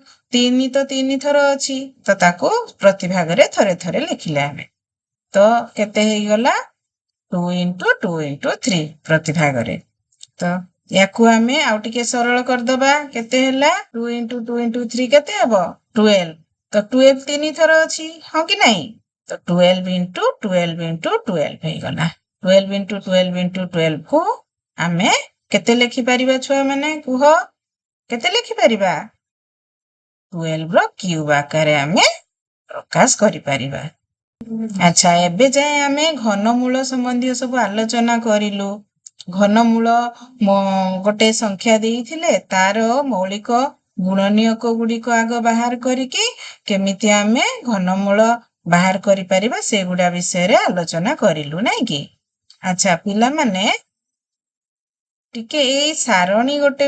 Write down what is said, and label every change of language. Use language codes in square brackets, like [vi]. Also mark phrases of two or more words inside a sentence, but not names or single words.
[or] 3 ଥର ଅଛି ତ ତାକୁ ପ୍ରତି ଭାଗରେ ଥରେ ଥରେ ଲେଖିଲେ ଆମେ ତ କେତେ ହେଇଗଲା 2 into 2 into 3 ପ୍ରତି ଭାଗରେ ତ ୟାକୁ ଆମେ ଆଉ ଟିକେ ସରଳ କରିଦବା କେତେ ହେଲା 2 into 2 into 3 କେତେ ହେବ 12 ତ 12 3 ଥର ଅଛି ହଁ କି ନାହିଁ ତ 12 into 12 into 12 ହେଇଗଲା 12 into 12 into 12 କୁ ଆମେ କେତେ ଲେଖିପାରିବା ଛୁଆମାନେ କୁହ କେତେ ଲେଖିପାରିବା 12 ର କ୍ୟୁବ ଆକାରରେ ଆମେ ପ୍ରକାଶ କରିପାରିବା ଆଚ୍ଛା ଏବେ ଯାଏ ଆମେ ଘନମୂଳ ସମ୍ବନ୍ଧୀୟ ସବୁ ଆଲୋଚନା କରିଲୁ ଘନମୂଳ ଗୋଟେ ସଂଖ୍ୟା ଦେଇଥିଲେ ତାର ମୌଳିକ ଗୁଣନୀୟକ ଗୁଡ଼ିକ ଆଗ ବାହାର କରିକି କେମିତି ଆମେ ଘନମୂଳ ବାହାର କରିପାରିବା ସେଗୁଡ଼ା ବିଷୟରେ ଆଲୋଚନା କରିଲୁ ନାଇଁ କି ଆଚ୍ଛା ପିଲାମାନେ ଟିକେ ଏଇ ସାରଣୀ ଗୋଟେ